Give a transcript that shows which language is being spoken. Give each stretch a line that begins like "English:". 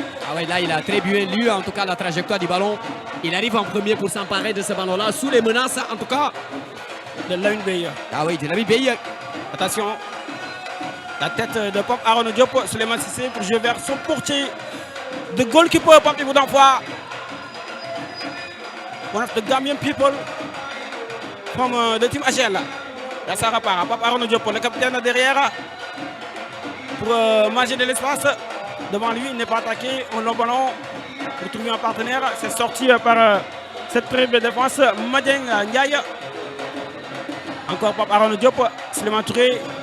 French: Ah oui, là, il a très bien lu, en tout cas, la trajectoire du ballon. Il arrive en premier pour s'emparer de ce ballon-là, sous les menaces, en tout cas. De la 1B. Ah oui, de la 1B. Attention. La tête de Pape Arnaud Diop, Souleymane Cissé pour jouer vers son portier. De goalkeeper, Pape Ibou d'Enfant.
English: One of the Gambian people from the team Agel.
French: Là, ça repart. Pape Arnaud Diop, le capitaine derrière. Pour manger de l'espace. Devant lui, il n'est pas attaqué. On long ballon pour trouver un partenaire. C'est sorti par cette très belle défense. Madjeng Ndiaye. Encore Pape Arnaud Diop. Souleymane Touré.